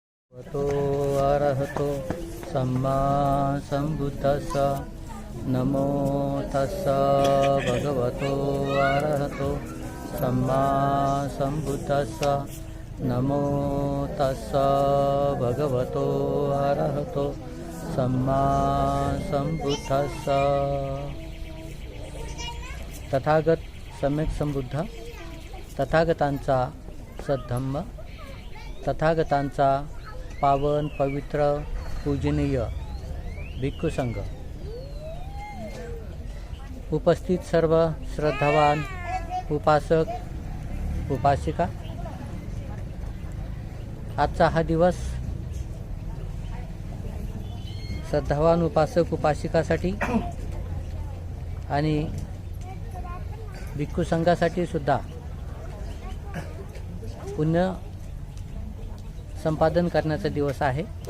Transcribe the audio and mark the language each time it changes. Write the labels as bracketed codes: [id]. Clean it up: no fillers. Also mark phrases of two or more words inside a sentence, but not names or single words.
[pi] तो अरहतो सम्मा संबुद्धस्स नमो तस्स भगवतो अरहतो सम्मा संबुद्धस्स नमो तस्स भगवतो अरहतो सम्मा संबुद्धस्स। [mr] तथागत सम्यक संबुद्ध, तथागतांचा सद्धम्म, तथागतांचा पावन पवित्र पूजनीय भिक्खू संघ, उपस्थित सर्व श्रद्धावान उपासक उपासिका, आजचा हा दिवस श्रद्धावान उपासक उपासिकासाठी आणि भिक्खू संघासाठी सुद्धा पुण्य संपादन करण्याचा दिवस आहे।